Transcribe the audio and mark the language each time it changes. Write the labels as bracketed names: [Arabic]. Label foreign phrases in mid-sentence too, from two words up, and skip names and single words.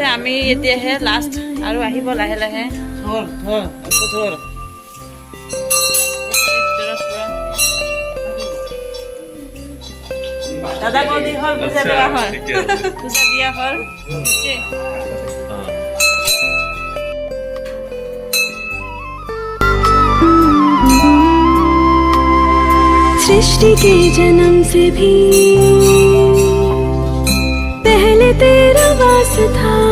[Assamese] আমি এতিয়াহে লাষ্ট, আৰু আহিব লাহে লাহে। দাদা বৌদি হ'ল, পূজা দেওয়া হ'ল, পূজা দিয়া হ'ল। [Hindi] सृष्टि के जन्म से भी पहले तेरा वास था।